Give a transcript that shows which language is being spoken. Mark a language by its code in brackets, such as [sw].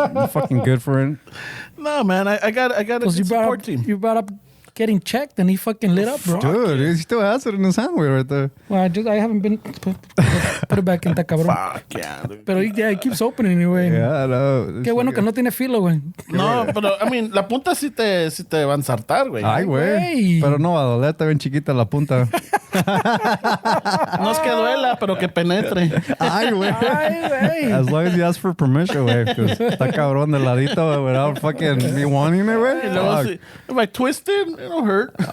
[en] Fucking good for it. No, man, I got a Because good support team. you brought up getting checked and he fucking lit up, bro. Dude, he still has it in his hand right there. Well, I haven't been put it back in cabrón. Fuck yeah, dude. Pero he keeps opening anyway. Yeah, I know. [es] Qué bueno que no tiene filo, güey. No, pero, [en] I mean, [es] la punta sí te va a ensartar, güey. Ay, güey. güey. Pero no va a doler, está bien chiquita la punta. No es que duela, pero que penetre. Ay, güey. Ay, güey. [en] As long as you ask for permission, güey. Because [es] está cabrón de ladito [en] without fucking me wanting it, [es] Y güey. luego, [en] Fuck. si, if I twist it, it'll hurt.